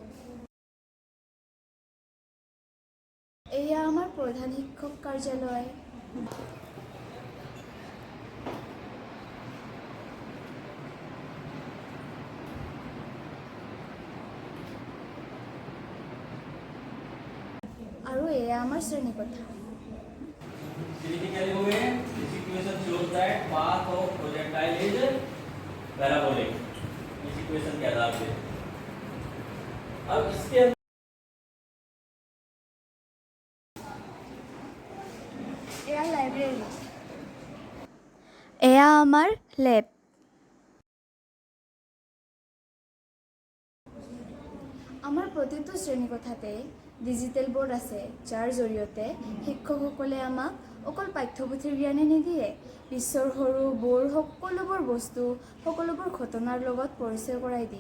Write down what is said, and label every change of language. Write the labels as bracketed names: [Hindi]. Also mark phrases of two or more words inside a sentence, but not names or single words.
[Assamese] এয়া আমাৰ প্ৰধান শিক্ষক কাৰ্যালয়। আৰু এয়া আমাৰ শ্ৰেণীকোঠা। [English] Theoretically, this equation shows that path of projectile is parabolic. [Hindi] इस इक्वेशन के आधार पे अब इसके [Assamese] এয়া লাইব্ৰেৰী। এয়া আমাৰ লেব। আমাৰ প্ৰতিটো শ্ৰেণীকোঠাতে ডিজিটেল বৰ্ড আছে, যাৰ জৰিয়তে শিক্ষকসকলে আমাক অকল পাঠ্যপুথিৰ জ্ঞানে নিদিয়ে, বিশ্বৰ সৰু বৰ সকলোবোৰ বস্তু, সকলোবোৰ ঘটনাৰ লগত পৰিচয় কৰাই দিয়ে।